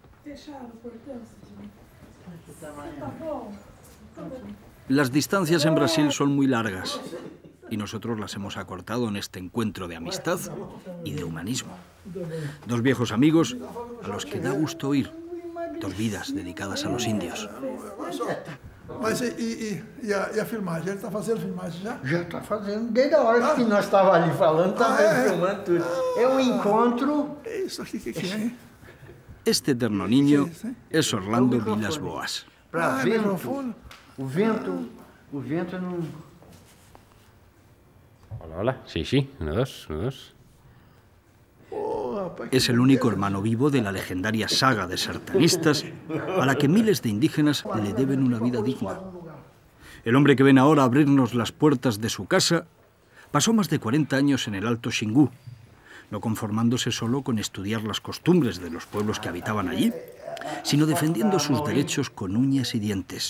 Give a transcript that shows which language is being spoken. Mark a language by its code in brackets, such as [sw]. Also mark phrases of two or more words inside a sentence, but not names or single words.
[es] Las distancias en Brasil son muy largas y nosotros las hemos acortado en este encuentro de amistad y de humanismo. Dos viejos amigos a los que da gusto oír, dos vidas dedicadas a los indios. [pt] Mas e a filmagem? Ele está fazendo filmagem já? Já está fazendo. Desde a hora que nós estávamos ali falando, estava filmando tudo. É um encontro... Isso aqui, o que é? [es] Este eterno niño es Orlando Vilas Boas. [pt] Para vento. O vento não... [es] Hola, hola. Sí, sí. 1, 2, 1, 2. Es el único hermano vivo de la legendaria saga de sartanistas a la que miles de indígenas le deben una vida digna. El hombre que ven ahora abrirnos las puertas de su casa pasó más de 40 años en el Alto Xingu, no conformándose solo con estudiar las costumbres de los pueblos que habitaban allí, sino defendiendo sus derechos con uñas y dientes.